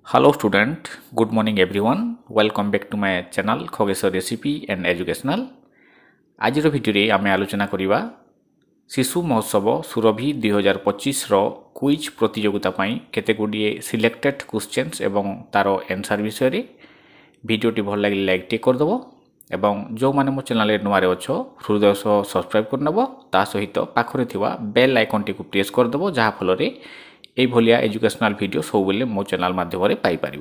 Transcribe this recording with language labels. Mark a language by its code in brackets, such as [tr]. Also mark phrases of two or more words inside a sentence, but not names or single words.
[en] Hello student, good morning everyone. Welcome back to my channel Khogeshwar Recipe and Educational. [or] ଆଜିର ଭିଡିଓ ଆମେ ଆଲୋଚନା କରିବା ଶିଶୁ ମହୋତ୍ସବ ସୁରଭି 2025 ର କୁଇଜ ପ୍ରତିଯୋଗିତା ପାଇଁ କେତେ ଗୁଡ଼ିଏ [en] selected questions [or] ଏବଂ ତାର ଆନସର ବିଷୟରେ ଭିଡିଓଟି ଭଲ ଲାଗି ଲାଇକ ଟେ କରିଦେବେ ଏବଂ ଯେଉଁମାନେ ମୋ ଚ୍ୟାନେଲରେ ନୂଆରେ ଅଛନ୍ତି ହୃଦୟ ସହ ସବସ୍କ୍ରାଇବ କରିନେବେ ତା ସହିତ ପାଖରେ ଥିବା [en] bell icon [or] ଟିକୁ ପ୍ରେସ କରିଦେବେ ଯାହା ଫଳରେ ଏ ଭଳିଆ [en] educational video [or] ସବୁ ବେଳେ ମୋ ଚ୍ୟାନେଲ ମାଧ୍ୟମରେ ପାଇ ପାରିବେ।